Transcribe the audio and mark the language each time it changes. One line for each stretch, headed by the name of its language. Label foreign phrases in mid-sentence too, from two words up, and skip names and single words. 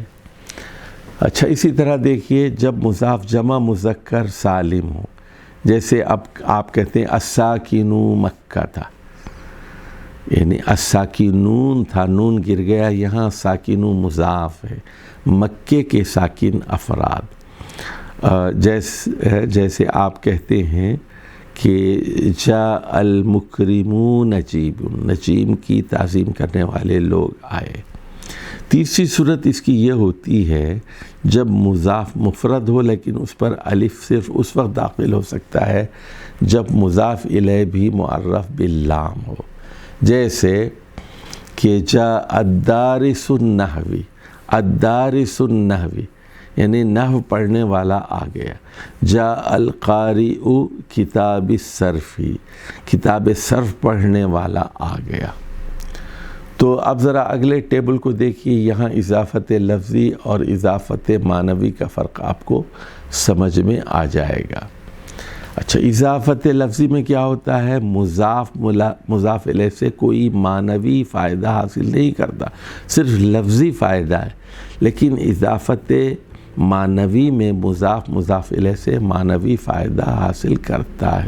Urdu: اچھا، اسی طرح دیکھیے جب مضاف جمع مذکر سالم ہو، جیسے اب آپ کہتے ہیں
Arabic: الساکن مکہ
Urdu: تھا، یعنی الساکنون تھا، نون گر گیا، یہاں ساکن مضاف ہے، مکے کے ساکن افراد، جیسے آپ کہتے ہیں کہ
Arabic: جاء المکرمون نجیب،
Urdu: نجیم کی تعظیم کرنے والے لوگ آئے۔ تیسری صورت اس کی یہ ہوتی ہے جب مضاف مفرد ہو لیکن اس پر الف صرف اس وقت داخل ہو سکتا ہے جب مضاف الیہ بھی معرف باللام ہو، جیسے کہ
Arabic: جاء الدارس النحوی، الدارس النحوی
Urdu: یعنی نحو پڑھنے والا آ گیا،
Arabic: جاء القارئ کتاب الصرف،
Urdu: کتاب صرف پڑھنے والا آ گیا۔ تو اب ذرا اگلے ٹیبل کو دیکھیے، یہاں اضافت لفظی اور اضافت معنوی کا فرق آپ کو سمجھ میں آ جائے گا۔ اچھا، اضافت لفظی میں کیا ہوتا ہے، مضاف الیہ سے کوئی معنوی فائدہ حاصل نہیں کرتا، صرف لفظی فائدہ ہے، لیکن اضافت معنوی میں مضاف الیہ سے معنوی فائدہ حاصل کرتا ہے۔